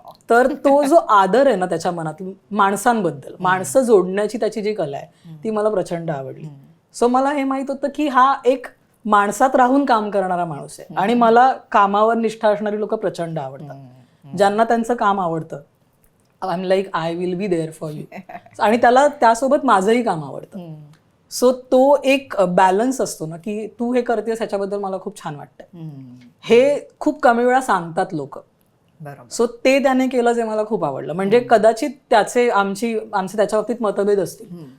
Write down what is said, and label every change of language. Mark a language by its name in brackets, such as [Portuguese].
[Marathi] तर तो जो आदर आहे ना त्याच्या मनात माणसांबद्दल, माणसं जोडण्याची त्याची जी कला आहे ती मला प्रचंड आवडली. सो मला हे माहित होतं की हा एक माणसात राहून काम करणारा माणूस आहे. आणि मला कामावर निष्ठा असणारी लोक प्रचंड आवडतात, ज्यांना त्यांचं काम आवडतं. [English] I am like I will be there for you. [Marathi] आणि त्याला त्यासोबत माझंही काम आवडतं. सो तो एक बॅलन्स असतो ना की तू हे करतेस ह्याच्याबद्दल मला खूप छान वाटतंय. हे खूप कमी वेळा सांगतात लोक. सो ते त्याने केलं जे मला खूप आवडलं. म्हणजे कदाचित आमचे त्याच्या बाबतीत मतभेद असतील.